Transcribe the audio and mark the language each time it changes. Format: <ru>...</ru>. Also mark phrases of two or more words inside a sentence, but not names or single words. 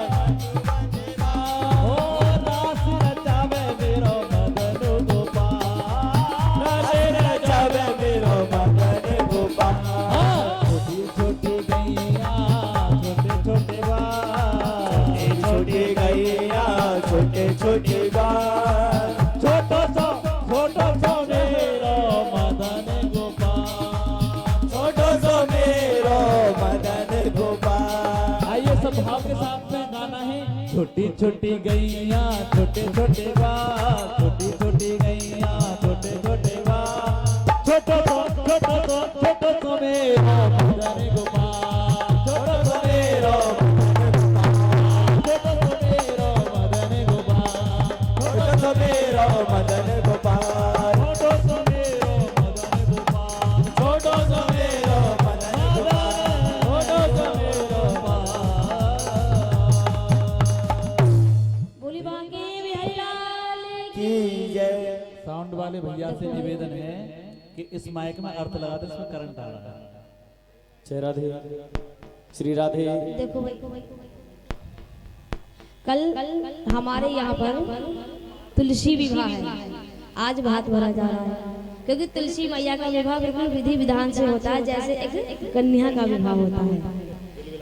<bra>हो दास रचावे मेरो मदन गोपाल दास रचावे मेरो मदन गोपाल छोटी छोटी गैया छोटे छोटे बाल छोटी गैया छोटे छोटे बाल छोटो सो मेरो मदन गोपाल छोटो सो मेरो मदन गोपाल।</bra> <hi>आइए सब भाव के साथ में गाना है</hi> <bra>छोटी छोटी गैया छोटे छोटे बाल छोटी छोटी गैया छोटे छोटे बाल छोटो सो मेरो मदन गोपाल छोटो सो मेरो मेरो मदन गोपाल छोटो सो मेरो मदन गोपाल छोटो सो मेरो मदन गोपाल छोटो सो मेरो</bra> <hi>बोली बांके बिहारी लाल की जय। साउंड वाले भैया से निवेदन है कि इस माइक में अर्थ लगा दे, इसमें करंट आ रहा है। जय राधे श्री राधे। देखो भाई कल हमारे यहाँ पर तुलसी विवाह है, आज भात भरा जा रहा है क्योंकि तुलसी मैया का विवाह बिल्कुल विधि विधान से होता है जैसे एक कन्या का विवाह होता है।</hi>